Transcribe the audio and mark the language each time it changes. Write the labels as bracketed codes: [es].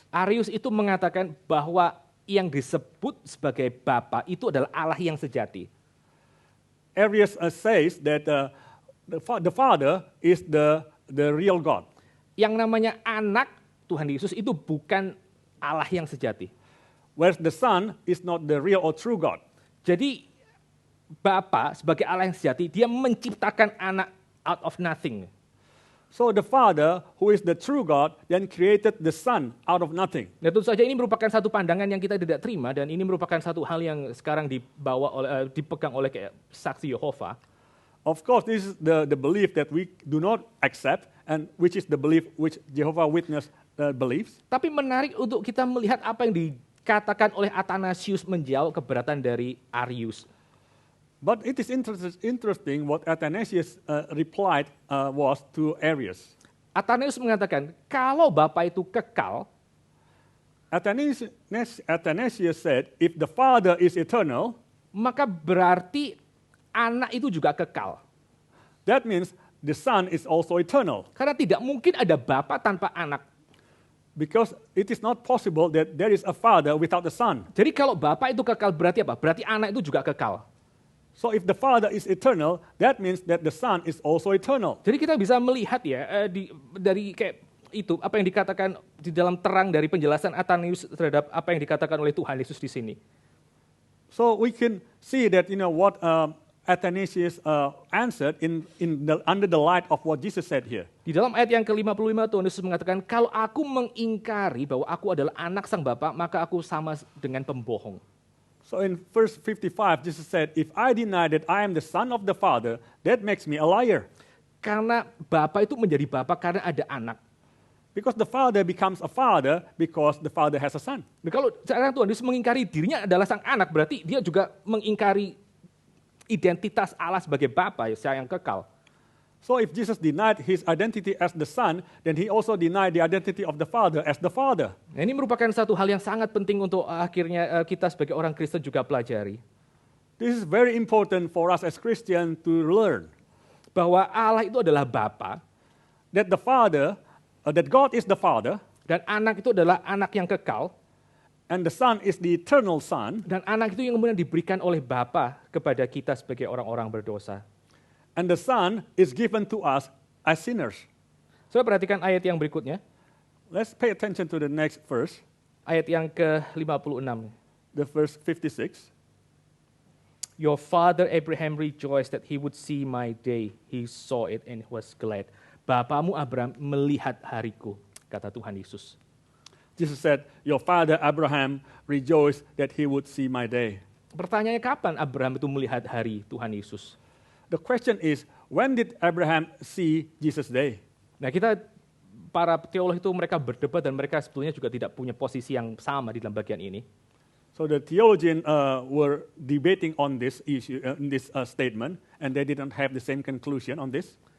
[id] Arius itu mengatakan bahwa yang disebut sebagai Bapa itu adalah Allah yang sejati. [en] Arius says that the Father is the real God. [id] Yang namanya anak Tuhan Yesus itu bukan Allah yang sejati. [en] Whereas the Son is not the real or true God. [id] Jadi Bapa sebagai Allah yang sejati, dia menciptakan anak [en] out of nothing. So the Father, who is the true God, then created the Son out of nothing. [id] Nah, tentu saja ini merupakan satu pandangan yang kita tidak terima, dan ini merupakan satu hal yang sekarang dipegang oleh kayak saksi Yehova. [en] Of course, this is the belief that we do not accept, and which is the belief which Jehovah Witness believes. [id] Tapi menarik untuk kita melihat apa yang dikatakan oleh Athanasius menjawab keberatan dari Arius. [en] But it is interesting what Athanasius replied was to Arius. [id] Athanasius mengatakan, kalau Bapa itu kekal, [en] Athanasius said, if the Father is eternal, [id] maka berarti anak itu juga kekal. [en] That means the Son is also eternal. [id] Karena tidak mungkin ada Bapa tanpa anak. [en] Because it is not possible that there is a Father without the Son. [id] Jadi kalau Bapa itu kekal berarti apa? Berarti anak itu juga kekal. [en] So if the Father is eternal, that means that the Son is also eternal. [id] Jadi kita bisa melihat ya dari kayak itu apa yang dikatakan di dalam terang dari penjelasan Athanasius terhadap apa yang dikatakan oleh Tuhan Yesus di sini. [en] So we can see that what Athanasius answered under the light of what Jesus said here. [id] Di dalam ayat yang ke-55 Tuhan Yesus mengatakan, kalau aku mengingkari bahwa aku adalah anak sang Bapa, maka aku sama dengan pembohong. [en] So in verse 55, Jesus said, if I deny that I am the Son of the Father, that makes me a liar. [id] Karena Bapa itu menjadi Bapa karena ada anak. [en] Because the Father becomes a Father because the Father has a Son. [id] Dan kalau sekarang Tuhan Yesus mengingkari dirinya adalah sang anak, berarti dia juga mengingkari identitas Allah sebagai Bapa yang kekal. [en] So if Jesus denied his identity as the Son, then he also denied the identity of the Father as the Father. [id] Nah, ini merupakan satu hal yang sangat penting untuk akhirnya kita sebagai orang Kristen juga pelajari. [en] This is very important for us as Christians to learn. [id] Bahwa Allah itu adalah Bapa. [en] That the Father, that God is the Father. [id] Dan anak itu adalah anak yang kekal. [en] And the Son is the eternal Son. [id] Dan anak itu yang kemudian diberikan oleh Bapa kepada kita sebagai orang-orang berdosa. [en] And the Son is given to us as sinners. [id] Coba perhatikan ayat yang berikutnya. [en] Let's pay attention to the next verse. [id] Ayat yang ke-56. [en] The verse 56. Your father Abraham rejoiced that he would see my day. He saw it and was glad. [id] Bapamu Abraham melihat hariku, kata Tuhan Yesus. [en] Jesus said, your father Abraham rejoiced that he would see my day. [id] Pertanyaannya kapan Abraham itu melihat hari Tuhan Yesus? [en] The question is, when did Abraham see Jesus' day? [id] Nah, para teolog itu mereka berdebat dan mereka sebetulnya juga tidak punya posisi yang sama di dalam bagian ini. [en] So the theologians were debating on this issue, in this statement, and they didn't have the same conclusion on this.